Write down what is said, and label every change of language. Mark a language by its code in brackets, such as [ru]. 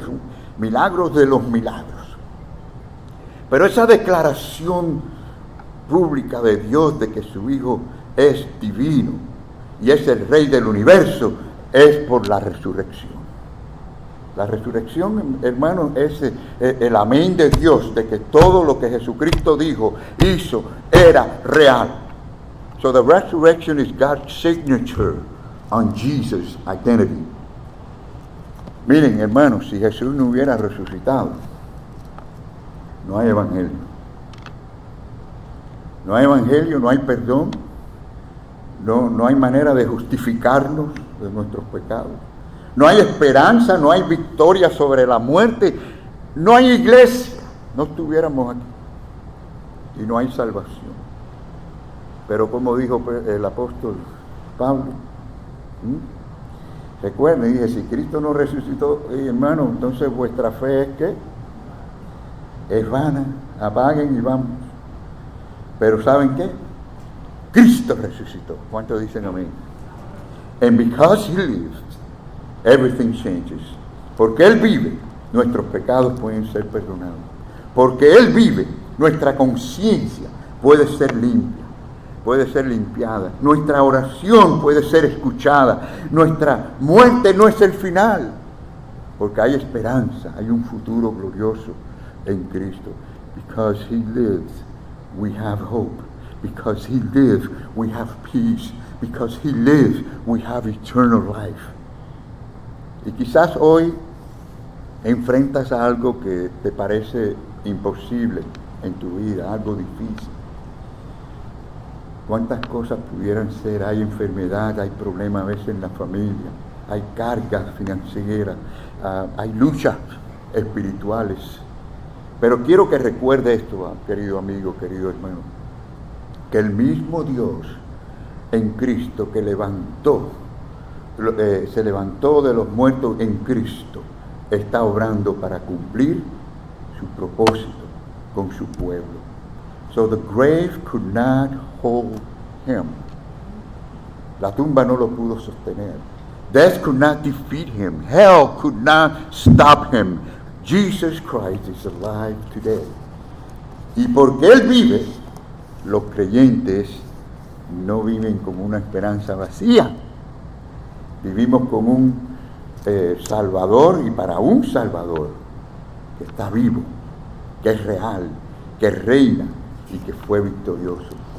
[es] Son milagros de los milagros. Pero esa declaración pública de Dios de que su Hijo es divino y es el Rey del universo, es por la resurrección. La resurrección, hermanos, es el amén de Dios, de que todo lo que Jesucristo dijo, hizo, era real. [en] So the resurrection is God's signature on Jesus' identity. [es] Miren, hermanos, si Jesús no hubiera resucitado, no hay evangelio. No hay evangelio, no hay perdón, no hay manera de justificarnos de nuestros pecados. No hay esperanza, no hay victoria sobre la muerte, no hay iglesia, no estuviéramos aquí. Y no hay salvación. Pero como dijo el apóstol Pablo, recuerden, dije, si Cristo no resucitó, hermano, entonces vuestra fe es ¿qué? Es vana, apaguen y vamos. Pero ¿saben qué? Cristo resucitó. ¿Cuántos dicen amén? [en] And because He lives, everything changes. [es] Porque Él vive, nuestros pecados pueden ser perdonados. Porque Él vive, nuestra conciencia puede ser limpia, puede ser limpiada. Nuestra oración puede ser escuchada. Nuestra muerte no es el final. Porque hay esperanza, hay un futuro glorioso en Cristo. [en] Because He lives, we have hope. Because He lives, we have peace. Because He lives, we have eternal life. [es] Y quizás hoy enfrentas a algo que te parece imposible en tu vida, algo difícil. ¿Cuántas cosas pudieran ser? Hay enfermedad, hay problemas a veces en la familia, hay cargas financieras, hay luchas espirituales. Pero quiero que recuerde esto, querido amigo, querido hermano, que el mismo Dios en Cristo que se levantó de los muertos en Cristo, está obrando para cumplir su propósito con su pueblo. [en] So the grave could not hold Him. [es] La tumba no lo pudo sostener. [en] Death could not defeat Him. Hell could not stop Him. Jesus Christ is alive today. [es] Y porque Él vive, los creyentes no viven con una esperanza vacía. Vivimos con un Salvador, y para un Salvador que está vivo, que es real, que reina y que fue victorioso.